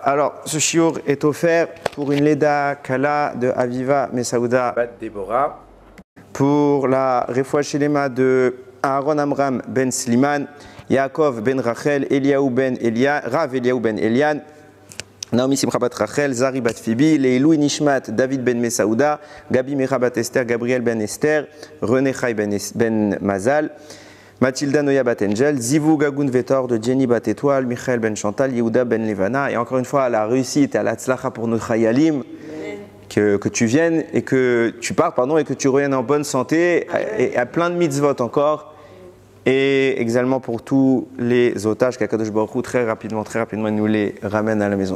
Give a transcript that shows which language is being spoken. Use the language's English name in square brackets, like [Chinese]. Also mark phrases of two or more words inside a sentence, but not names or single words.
[French] Alors, ce shiur est offert pour une [Hebrew] לידה קלה [French] de Aviva Mesaouda Bat Deborah, pour la [Hebrew] רפואה שלמה [French] de Aaron Amram ben Sliman, Yaakov ben Rachel, Eliaou ben Elian, Rav Eliaou ben Elian, Naomi Simcha bat Rachel, Zari bat Phoebe, [Hebrew] לעילוי נשמת, [French] David ben Mesaouda, Gabi Mecha bat Esther, Gabriel ben Esther, René Chai ben Mazal, Mathilda Noya bat Angel, [Hebrew] זיווג הגון [French] Vetor de Jenny bat Étoile, Michael ben Chantal, Yehuda ben Levana. Et encore une fois, à la réussite et à la tzlacha pour notre Hayalim, que tu viennes et que tu partes, et que tu reviennes en bonne santé, et à plein de mitzvot encore. Et également pour tous les otages qu' [Hebrew] הקדוש ברוך הוא [French] très rapidement nous les ramène à la maison.